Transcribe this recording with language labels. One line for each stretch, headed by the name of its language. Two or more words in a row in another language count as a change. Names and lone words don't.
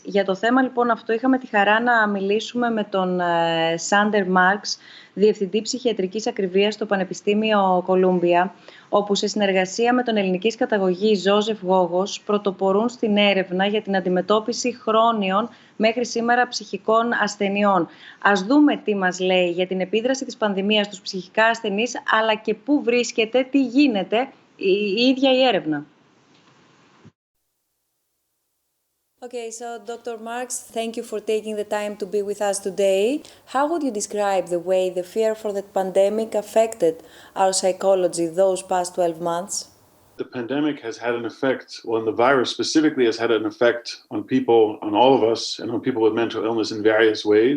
Greek: Για το θέμα λοιπόν αυτό είχαμε τη χαρά να μιλήσουμε με τον Σάντερ Μάρξ, Διευθυντή Ψυχιατρικής Ακριβίας στο Πανεπιστήμιο Κολούμπια, όπου σε συνεργασία με τον ελληνικής καταγωγής Ζόζεφ Γόγος πρωτοπορούν στην έρευνα για την αντιμετώπιση χρόνιων μέχρι σήμερα ψυχικών ασθενειών. Ας δούμε τι μας λέει για την επίδραση της πανδημίας στους ψυχικά ασθενείς, αλλά και πού βρίσκεται, τι γίνεται η ίδια η έρευνα.
English: Okay, so Dr. Marx, thank you for taking the time to be with us today. How would you describe the way the fear for the pandemic affected our psychology those past 12 months? The pandemic has had an effect, well, the virus specifically has had an effect on people, on all of us, and on people with mental illness in various ways.